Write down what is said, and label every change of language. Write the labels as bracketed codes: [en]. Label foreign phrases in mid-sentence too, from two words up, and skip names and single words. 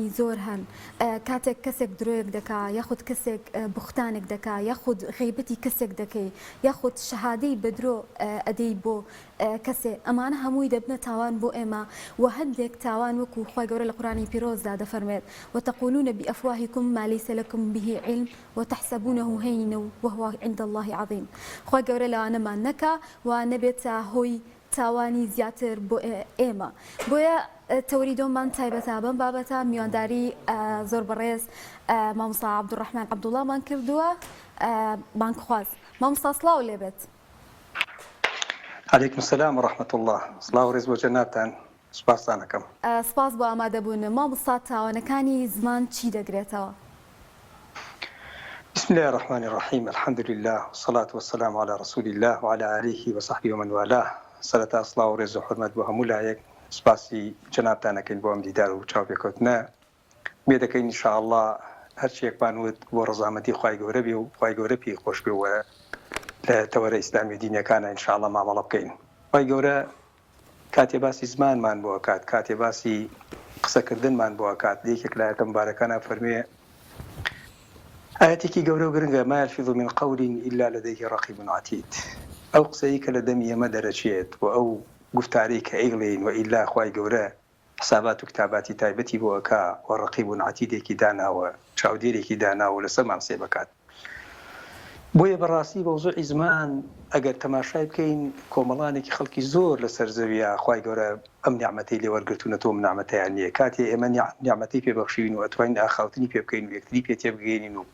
[ckb] زۆر هەن کاتێک کەسێک درۆیەک دەکا یاخود کەسێک بوختانێک دەکا یاخود غیبەتی کەسێک دەکەی یاخود شەهادەی بەدرۆ ئەدەی بۆ کەسێ ئەمانە هەمووی دەبنە تاوان بۆ ئێمە و هەندێک تاوان وەکو خوای گەورە لە قورآنی پیرۆزدا دەفەرمێت [ar] وتقولون بأفواهكم ما ليس لكم به علم وتحسبونه هينا وهو عند الله عظيم [ckb] خوای گەورە لەوانەمان نەکا و نەبێتە هۆی تاوانی زیاتر بۆ ئێمە بۆیە تەوری دۆمان تایبەتە بەم بابەتە میوانداری زۆر بەڕێز مامۆستا عەبدوڕەحمان عەبدوڵڵامان کردووە بانکخواز مامۆستا سڵاو لێبێت [ar] عليكم السلام ورحمة الله [ckb] سڵاو ڕێز بۆ جەنابتان سپاسانەکەم سپاس بۆ ئامادەبوون مامۆستا تاوانەکانی زمان چی دەگرێتەوە [ar] بسم الله الرحمن الرحيم الحمد لله والصلاة والسلام على رسول الله وعلى آله وصحبه ومن والاه [ckb] سەرەتا سڵاو ڕێز و حورمەت بۆ هەموو لایەک سپاسی جەنابتانەکەین بۆ ئەم دیدار و چاوپێکەوتنە مێ دەکەین ئینشاءالله هەرچیەکمان وت بۆ ڕەزامەتی خوای گەورە بێ و خوای گەورە پێی خۆش بێ و لە تەوەرە ئیسلامی دینەکانە ئینشاءالله مامەڵە بکەین خوای گەورە کاتێ باسی زمانمان بۆ کات کاتێ باسی قسەکردنمان بۆ کات یەکێک لە ئاەتە مبارەکانە فەرمێ ئاەتێکی گەورە و گرنگە [ar] ما يلفظ من قول إلا لديه رقيب عتيد [ckb] ئەو قسەی کە لە دەمی ئێمە دەرەچێت و ئەو گفتارەی کە ئیڵێن و ئیلا خوای گەورە حسابات و کتاباتی تایبەتی بۆەکە و ڕقیب و عتیدێکی داناوە چاودێرێکی داناوە لەسەرمان سێ بکات بۆیە بەڕاستی بە وزوعی زمان ئەگەر تەماشای بکەین کۆمەڵانێکی خەڵکی زۆر لەسەر زەویە خوای گەورە ئەم نیعمەتەی لێوەرگرتوونەتەوە منعمەتیان نییە کاتێ ئێمە نیعمەتەی پێبەخشین و ئەتوانین ئاخاوتنی پێ بکەین و یەکتری پێ تێبگەینین و